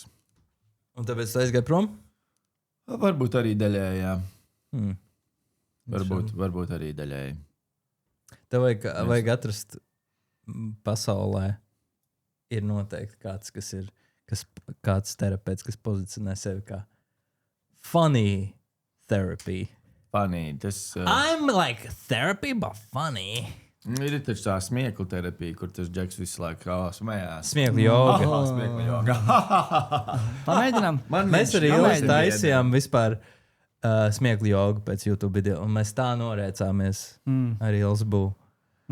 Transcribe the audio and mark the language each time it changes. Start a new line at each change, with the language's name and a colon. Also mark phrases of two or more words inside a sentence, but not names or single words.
Latvian: Un tāpēc tu aizgāji prom? Varbūt arī daļēji, jā. Varbūt arī daļēji. Tev vajag atrast pasaulē ir noteikti kāds terapeits, kas pozicionē sevi kā
English: funny therapy.
Latvian: Funny, tas...
English: I'm like therapy, but funny.
Latvian: Ir taču tā smieklu terapija, kur tas džeks visu laiku smējās. Smieklu joga. Smieklu joga. Pamēģinām. Mēs arī ilgi taisījām vispār smieklu jogu pēc YouTube video, un mēs tā norēcāmies ar Ilsbu.